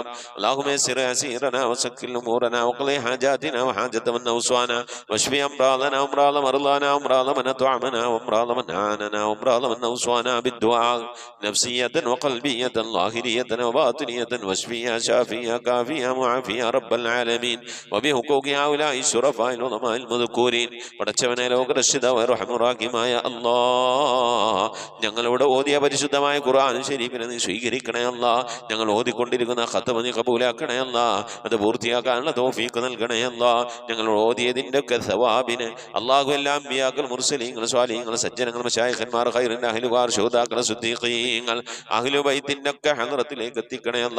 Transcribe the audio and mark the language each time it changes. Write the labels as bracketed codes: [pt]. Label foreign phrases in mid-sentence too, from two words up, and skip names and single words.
[ar] اللهم يسر يسيرنا وسكر أمورنا وقضي حاجاتنا وحاجة من أوصانا واشف أمراضنا وأمراض مرضانا وأمراض من أطعمنا وأمراض من أعاننا وأمراض من أوصانا بالدعاء نفسية وقلبية ظاهرية وباطنية واشفيا شافيا كافيا معافيا رب العالمين وبحقوق هؤلاء الشرفاء العظماء المذكورين. [ml] പടച്ചവനെ ലോകരക്ഷിതാവായ റഹ്മാനുറഹീമായ അല്ലാഹ് ഞങ്ങളോട് ഓതിയ പരിശുദ്ധമായ ഖുർആൻ ശരീഫിനെ നീ സ്വീകരിക്കണേ അല്ലാഹ്. ഞങ്ങൾ ഓതിക്കൊണ്ടിരിക്കുന്ന ഖത്മ നീ കബൂലാക്കണേ അല്ലാഹ്. അത് പൂർത്തിയാക്കാനുള്ള തൗഫീഖ് തൗഫീഖ് നൽകണേ അല്ലാ. ഞങ്ങൾ ഓതിയതിൻ്റെ ഒക്കെ സവാബിന് അല്ലാഹു എല്ലാ അമ്പിയാക്കൾ മുർസലീങ്ങൾ സ്വാലിഹീങ്ങൾ സജ്ജനങ്ങൾ മശായിഖന്മാർ ഖൈറിൻ്റെ അഹ്ലുകാർ ശുഹദാക്കൾ സിദ്ദീഖീങ്ങൾ [ar] أهل البيت [ml] ഒക്കെ ഹദ്റത്തിലേക്ക് എത്തിക്കണേ അല്ലാ.